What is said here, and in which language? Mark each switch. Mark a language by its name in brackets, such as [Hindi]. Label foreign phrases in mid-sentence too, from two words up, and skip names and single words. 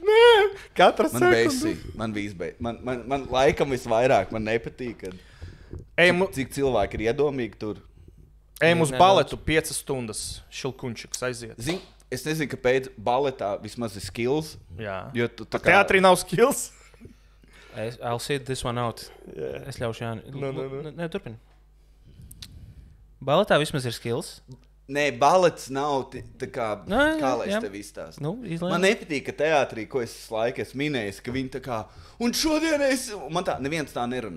[Latvian] Nē, katra sekundi. Man bija izbeidz. Man laikam visvairāk, man nepatīk, cik cilvēki ir iedomīgi tur. Ejam uz baletu 5 stundas, šilkunčiks aiziet. Zini, es nezinu, kāpēc baletā vismaz ir skills. Jā. Jo tu tā kā... Teātrī nav skills. [English] I'll sit this one out. [Latvian] Es ļaušu Jāni. Nē, turpini. Baletā vismaz ir skills. Nē, balets nav tā kā, kā lai es tev izstāstu. Man nepatīk, ka teātrī, ko es laiku minēju, ka viņi tā kā, un šodien man tā, neviens tā nerunā.